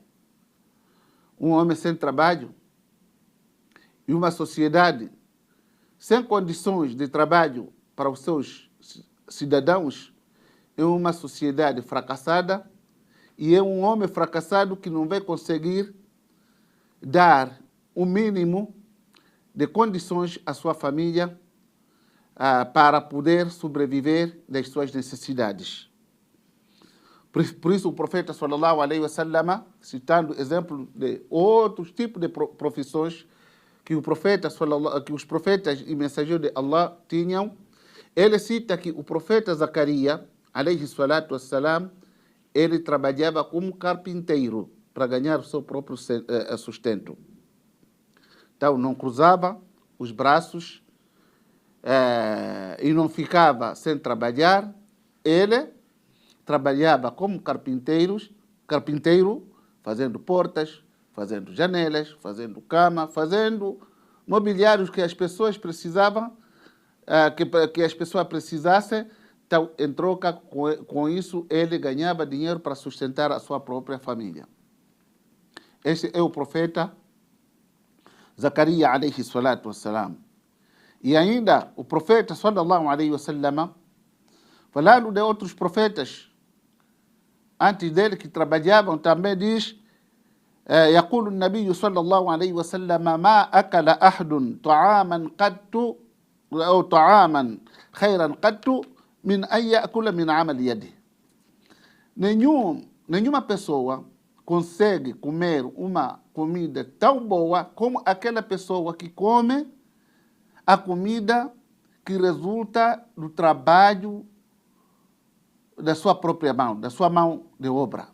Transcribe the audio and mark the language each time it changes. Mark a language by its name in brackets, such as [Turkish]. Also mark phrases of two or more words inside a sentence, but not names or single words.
[Portuguese] Um homem sem trabalho e uma sociedade sem condições de trabalho para os seus cidadãos é uma sociedade fracassada e é um homem fracassado que não vai conseguir dar o mínimo de condições à sua família para poder sobreviver das suas necessidades. Por isso o profeta [Arabic] صلى الله عليه وسلم, [Portuguese] citando exemplos de outros tipos de profissões que os profetas e mensageiros de Allah tinham, ele cita que o profeta Zacarias, [Arabic] عليه الصلاة والسلام, [Portuguese] ele trabalhava como carpinteiro para ganhar o seu próprio sustento. Então, não cruzava os braços e não ficava sem trabalhar. Ele trabalhava como carpinteiro, fazendo portas, fazendo janelas, fazendo cama, fazendo mobiliários que as pessoas precisavam, que as pessoas precisassem. Então, em troca com isso, ele ganhava dinheiro para sustentar a sua própria família. Este é o profeta Zacarias, [Arabic] عليه الصلاة والسلام. [Portuguese] E ainda o profeta, [Arabic] صلى الله عليه وسلم, [Portuguese] falando de outros profetas antes dele que trabalhavam, também diz, [Arabic] يقول النبي صلى الله عليه وسلم ما أكل أحد طعاما قط أو طعاما خيرا قط من أن يأكل من عمل يده. [Portuguese] Nenhuma pessoa consegue comer uma comida tão boa como aquela pessoa que come a comida que resulta do trabalho da sua própria mão, da sua mão de obra.